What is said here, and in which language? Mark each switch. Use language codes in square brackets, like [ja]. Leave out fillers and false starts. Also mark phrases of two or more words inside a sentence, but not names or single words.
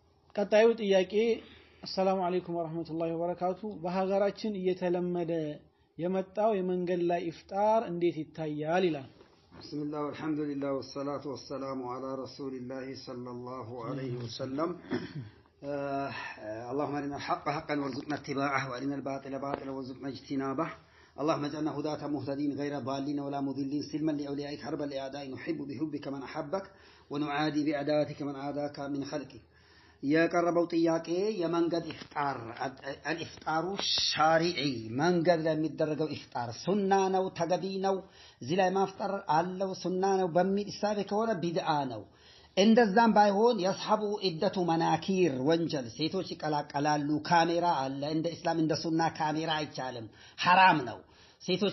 [am] ቀጣዩ ጥያቄ [ar] السلام عليكم ورحمة الله وبركاته [am] በሀገራችን እየተለመደ የመጣው የመንገድ ላይ ኢፍጣር እንዴት ይታያል ይላል [ar] بسم الله والحمد لله والصلاة والسلام على رسول الله صلى الله عليه وسلم اللهم ارنا الحق حقا وارزقنا اتباعه وارنا الباطل باطلا وارزقنا اجتنابه اللهم اجعلنا هداة مهتدين غير ضالين ولا مضلين سلما لأوليائك حربا لأعدائك نحب بحبك من أحبك ونعادي بأعداءك من عاداك من خلقك [am] የቀረበው ጥያቄ የመንገድ ኢፍጣር [ar] الإفطار الشرعي [am] መንገድ ላይ የሚደረገው ኢፍጣር ሱና ነው ተገቢ ነው እዚህ ላይ ማፍጠር አለው ሱና ነው በሚል ኢሳቤ ከሆነ ቢድዓ ነው እንደዛም ባይሆን ያስሐቡ ኢደቱ መናኪር ወንጀል ሴቶች ይቀላቀላሉ ካሜራ አለ እንደ እስላም እንደ ሱና ካሜራ አይቻልም حرام ነው ሴቶች